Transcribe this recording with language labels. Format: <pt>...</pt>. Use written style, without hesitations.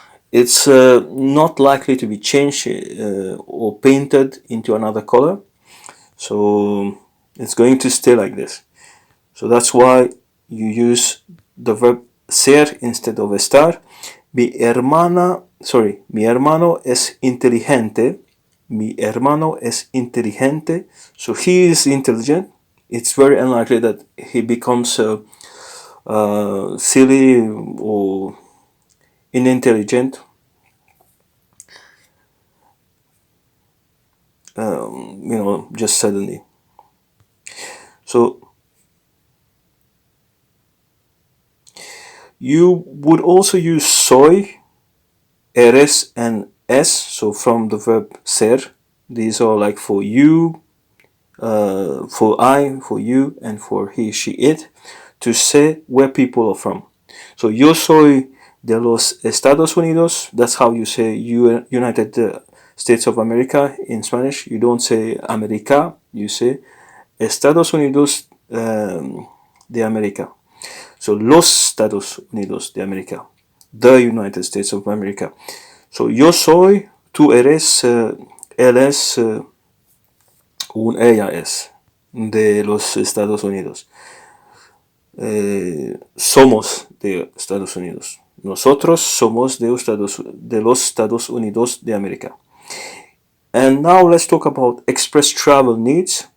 <en>It's not likely to be changed or painted into another color. So it's going to stay like this. So that's why you use the verb ser instead of estar.</en> <es>Mi hermano es inteligente. Mi hermano es inteligente.</es> <en>So he is intelligent. It's very unlikely that he becomes silly or unintelligent. Just suddenly. So you would also use soy, eres, and es. So from the verb ser, these are like for you, for I, for you, and for he, she, it, to say where people are from.</en> <es>So yo soy de los Estados Unidos.</es> <en>That's how you say United States of America in Spanish. You don't say America, you say Estados Unidos de América. So los Estados Unidos de América, the United States of America.</en> <es>So yo soy, tú eres, él es, ella es de los Estados Unidos. Somos de Estados Unidos. Nosotros somos de los Estados Unidos de América.</es> <en>And now let's talk about express travel needs.</en>